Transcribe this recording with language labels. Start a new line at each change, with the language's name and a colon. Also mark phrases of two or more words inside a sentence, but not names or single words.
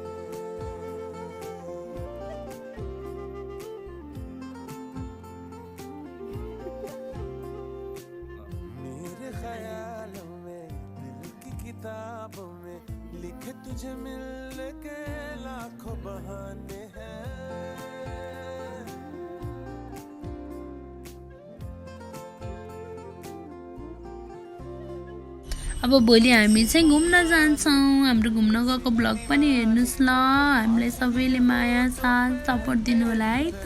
Hindi: मेरे ख्यालों में दिल की किताबों में लिखे तुझे मिलने के लाखों बहाने हैं।
Nepali: अब भोलि हामी चाहिँ घुम्न जान्छौँ। हाम्रो घुम्न गएको ब्लग पनि हेर्नुहोस् ल। हामीलाई सबैले माया साथ सपोर्ट दिनु होला है त।